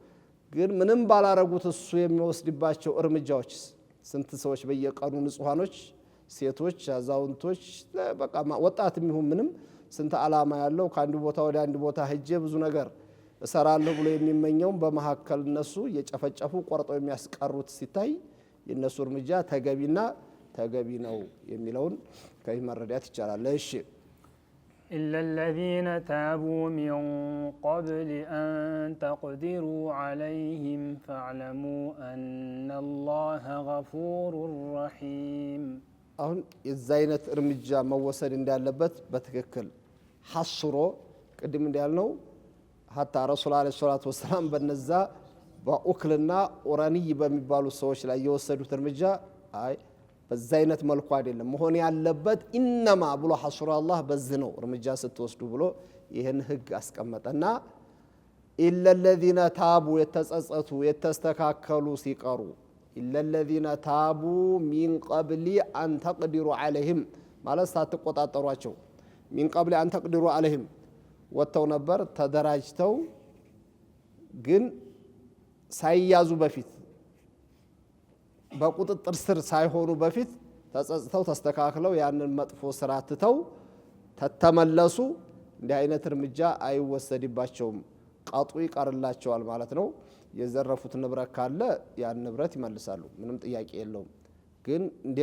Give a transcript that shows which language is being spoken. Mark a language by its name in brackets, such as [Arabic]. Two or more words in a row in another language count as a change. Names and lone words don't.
[Amharic] ግን ምንም ባላረጉት እሱ የሚወስድባቸው እርምጃዎች ስንት ሰዎች በየቀኑ ንጹሃኖች ሴቶች አዛውንቶች በቃ ወጣትም ይሁን ምንም ስንት ዓላማ ያለው ከአንድ ቦታ ወደ አንድ ቦታ ሄጄ ብዙ ነገር እሰራለሁ ብሎ የሚመኘው በመሐከል እነሱ የጨፈጨፉ ቆርጠው የሚያስቀሩት ሲታይ የነሱ እርምጃ ተገቢ ነው የሚለውን ከዚህ መረዳት ይቻላል። እሺ [Arabic] إلا الذين تابوا من قبل أن تقدروا عليهم فاعلموا أن الله غفور رحيم [Amharic] አሁን የዛ አይነት እርምጃ መወሰድ እንዳለበት በትክክል ሐስሮ ቅድም እንዳልነው ሐታ ረሱል [Arabic] عليه الصلاة والسلام [Amharic] በነዛ በኡክልና ኡራኒ በሚባሉ ሰዎች ላይ የወሰዱት እርምጃ በዛ አይነት መልኩ አይደለም መሆን ያለበት ኢነማ ብሎ ሐስሮ አላህ በዚህ ነው እርምጃ ስትወስዱ ብሎ ይሄን ህግ አስቀመጠና [Arabic] إلا الذين تابوا [Amharic] የተጸጸቱ የተስተካከሉ ሲቀሩ [Arabic] إلا الذين تابوا من قبل أن تقدروا عليهم [Amharic] ማለት ሳትቆጣጠሯቸው [Arabic] من قبل أن تقدروا عليهم [Amharic] ወጥተው ነበር ተደራጅተው ግን ሳይያዙ በፊት በቁጥጥር ስር ሳይሆኑ በፊት ተጸጽተው ተስተካክለው ያንን መጥፎ ስራ ትተው ተተመለሱ እንዲህ አይነት እርምጃ አይወሰድባቸውም ቀጡ ይቀርላቸዋል ማለት ነው። የዘረፉት ንብረት ካለ ያን ንብረት ይመልሳሉ ምንም ጥያቄ የለውም። ግን እንደ